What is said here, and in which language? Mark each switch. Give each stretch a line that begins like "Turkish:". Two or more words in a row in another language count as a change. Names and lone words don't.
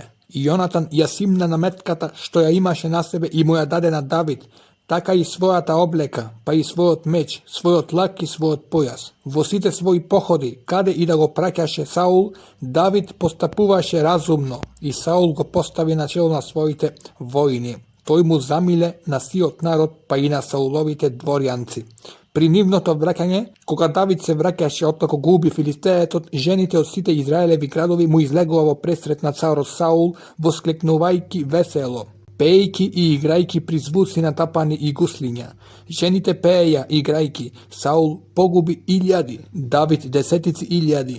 Macedonian: I Jonatan jasimna nametkata što ja imaše na sebe i mu ja dade na David, taka i svojata obleka, pa i svojot meč, svojot lak i svojot pojas. Vosite svoji pohodi, kade i da go prakjaše Saul, David postapuvaše razumno i Saul go postavi na čelo na svojite vojni. Toj mu zamile na siot narod, pa i na Saulovite dvorjanci. Принивно то враќање, кога Давид се враќаше оттако губи филистеетот, жените од сите Израелеви градови му излегува во пресрет на царот Саул, восклекнувајки весело, пејки и играјки при звуци на тапани и гуслиња. Жените пееја и играјки, Саул погуби илјади, Давид десетици илјади.